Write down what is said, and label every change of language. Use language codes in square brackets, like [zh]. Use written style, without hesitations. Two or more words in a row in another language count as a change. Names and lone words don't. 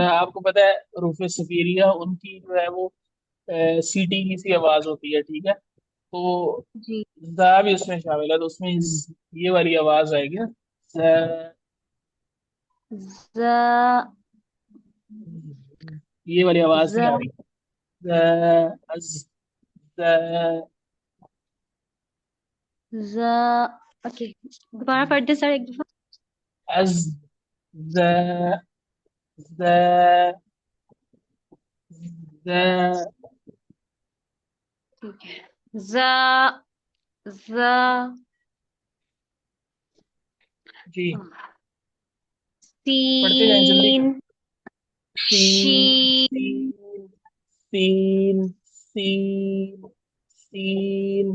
[ur] آپ کو پتہ ہے حروف صفیریہ ان کی جو ہے وہ سی ٹی کی سی آواز ہوتی ہے. ٹھیک ہے تو جی زا بھی اس میں شامل ہے تو اس میں یہ والی آواز آئے گی نا. ز- زا یہ والی آواز نہیں زا آ رہی. ز- از- ز- زا. اوکے دوبارہ پڑھ دیں سر ایک دفعہ. از ز- ز- ز- ٹھیک ہے. زا زا جی پڑھتے جائیں جلدی سین کریں. سین شین. سین سین سین سین.